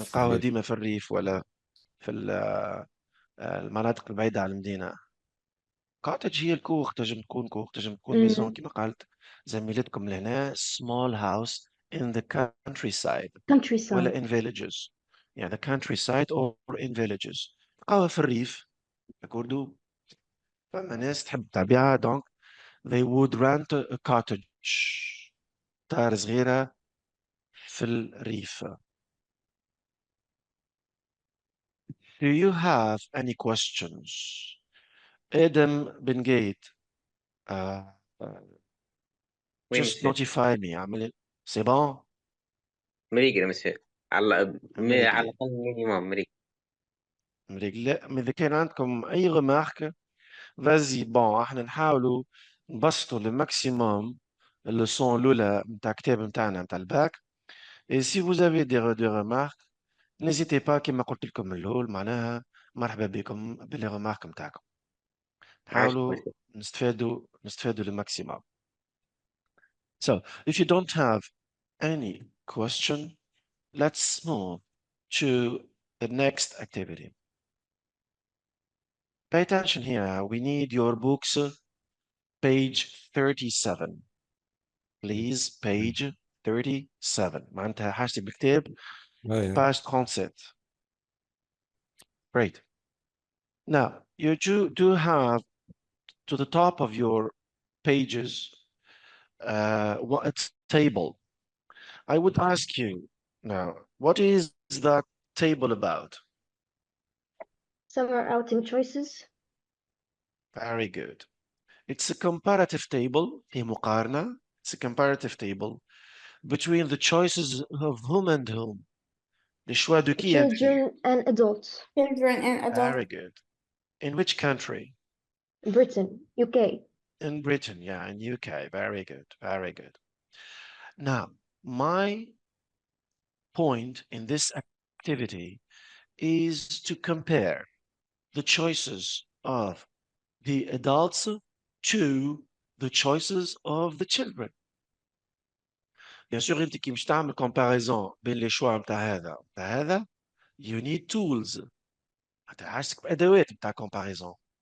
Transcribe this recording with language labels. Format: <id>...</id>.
<ar>نلقاوها ديما في الريف ولا في المناطق البعيدة عن المدينة. كوتج هي الكوخ، تنجم تكون كوخ، تنجم تكون ميزون كما قالت زميلتكم لهنا</ar> <en>small house in the countryside</en> <ar>ولا</ar> <en>Countryside. in villages. Yeah, the countryside or in villages.</en> <ar>تلقاوها في الريف. أكوردو فما ناس تحب الطبيعة</ar> <en>donc they would rent a cottage.</en> <ar>دار صغيرة في الريف.</ar> <en>Do you have any questions? Adam Ben Gate, just notify me.</en> <ar>عمل</ar> <fr>c'est bon?</fr> <ar>مريقل مسيو على مريقل. على الأقل مينيموم مريقل. لا إذا كان عندكم أي remarque</ar> <fr>vas-y bon</fr> <ar>احنا نحاولوا نبسطوا الماكسيموم اللسون الأولى متاع الكتاب متاعنا متاع الباك.</ar> <fr>Et si vous avez des remarques, n'hésitez pas</fr> <ar>كما قلت لكم من الأول معناها مرحبا بكم باللي remarque متاعكم. نحاولوا نستفادوا الماكسيموم.</ar> <en>So, if you don't have any question, let's move to the next activity. Pay attention here. We need your books, page 37. Please, page 37.</en> <ar>معناتها حاجتي بالكتاب page 37.</ar> <en>Great. Now, you do have to the top of your pages a table. I would ask you now, what is that table about? Summer outing choices. Very good. It's a comparative table,</en> <ar>في مقارنة.</ar> <en>It's a comparative table between the choices of whom and whom.</en> <fr>Les choix de qui and qui.</fr> <en>Children and adults. Children and adults. Very good. In which country? Britain, UK. In Britain, yeah, in UK. Very good, very good. Now, my point in this activity is to compare the choices of the adults to the choices of the children.</en> <fr>Bien sûr</fr> <ar>انت كي مش تعمل comparaison بين</ar> <fr>les choix</fr> <ar>متاع هذا ومتاع هذا</ar> <en>you need tools.</en> <ar>عاشتك بأدوات متاع comparaison.</ar>